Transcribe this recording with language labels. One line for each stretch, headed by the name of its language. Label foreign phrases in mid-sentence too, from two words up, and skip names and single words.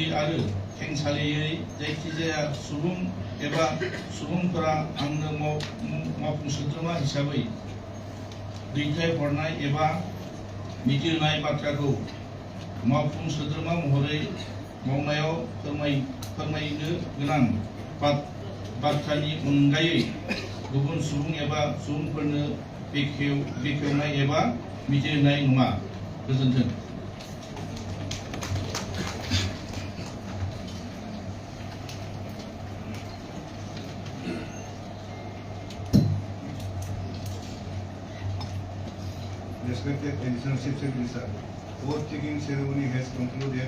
Bodo: आरो खेंसालियै जायखिजाया सुबुं एबा सुबुंफोरा आंनो मावफुं सोद्रोमा हिसाबै दैथायहरनाय एबा मिथिहोनाय बाथ्राखौ मावफुं सोद्रोमा महरै मावनायाव फोरमायनो गोनां बाथ्रानि अनगायै गुबुन सुबुं एबा सुबुंफोरनो बेखेवनाय एबा मिथिहोनाय नङा। गोजोन्थों।
English: Respected Additional Chief Secretary Sir, oath-taking ceremony has concluded.